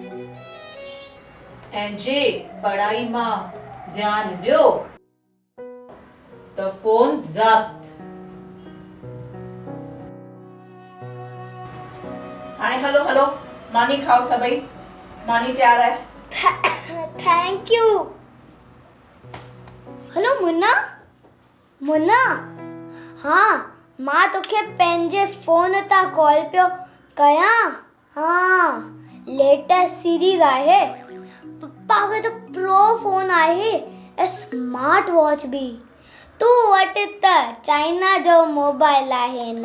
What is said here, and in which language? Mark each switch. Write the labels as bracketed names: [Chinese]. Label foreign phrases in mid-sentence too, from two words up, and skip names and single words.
[Sindhi] ऐं जे पढ़ाई मां ध्यानु वियो त फ़ोन ज़ब्त। हाणे हलो मानी खाओ सभई, मानी तयार आहे। [English] thank you. [Sindhi] हेलो मुन्ना हाँ मां तोखे पंहिंजे फ़ोन तां कॉल पियो कयां। हाँ [English] latest series [Sindhi] आहे। पप्पा खे त प्रो फ़ोन आहे ऐं [English] smart watch [Sindhi] बि। तूं वटि त चाइना जो मोबाइल आहे न?